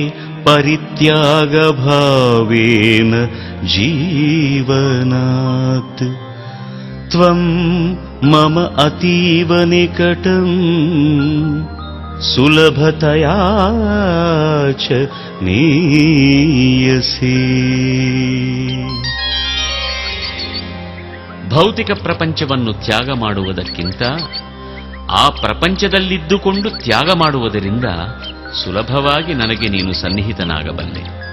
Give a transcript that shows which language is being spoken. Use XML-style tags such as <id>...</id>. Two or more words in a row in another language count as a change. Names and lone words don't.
<sa>ಪರಿತ್ಯಾಗಭಾವೇನ ಜೀವನಾತ್ ತ್ವಂ ಮಮ ಅತೀವ ನಿಕಟಂ ಸುಲಭತಯಾ ಚ ನೀಯಸೇ.</sa> <kn>ಭೌತಿಕ ಪ್ರಪಂಚವನ್ನು ತ್ಯಾಗ ಮಾಡುವುದಕ್ಕಿಂತ ಆ ಪ್ರಪಂಚದಲ್ಲಿದ್ದುಕೊಂಡು ತ್ಯಾಗ ಮಾಡುವುದರಿಂದ ಸುಲಭವಾಗಿ ನನಗೆ ನೀನು ಸನ್ನಿಹಿತನಾಗಬಲ್ಲೆ.</kn>